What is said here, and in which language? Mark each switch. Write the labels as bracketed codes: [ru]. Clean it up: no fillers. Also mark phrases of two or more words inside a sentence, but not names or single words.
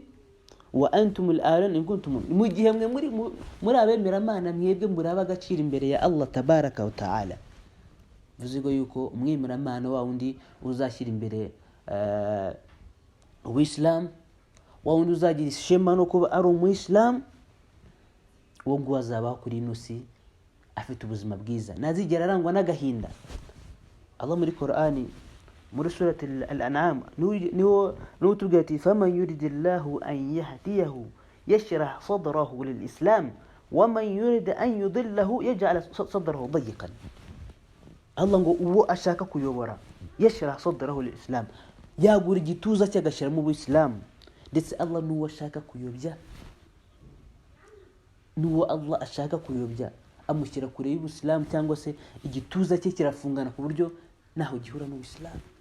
[ar] وأنتم الأعلون إن كنتم مؤمنين, [rw] mu gihe mwe muri abemera Mana, mwebwe muraba agaciro imbere ya Allah [ar] tabaraka wa ta'ala. [rw] Vuzigo yuko umwemera Mana wa wundi uzashyira imbere Uislam, wa wundi uzagira ishema no kuba ari umuyisilamu, uwo nguwo azabaho kuri ino si afite ubuzima bwiza, ntazigera arangwa n'agahinda. Allah muri Qur'ani muri surati Al-An'am niho tubwira ati: [ar] فمن يرد الله أن يهديه يشرح صدره للإسلام ومن يرد أن يضله يجعل صدره ضيقا. [rw] Allah ngo uwo ashaka kuyobora, [ar] يشرح صدره للإسلام, [rw] yagura igituza cyagashyira mu Islam. Ndetse Allah nuwo ashaka kuyobya, nuwo Allah ashaka kuyobya amushyira kure y'Islam, cyangwa se igituza cye kirafungana ku buryo naho gihura n'Islam.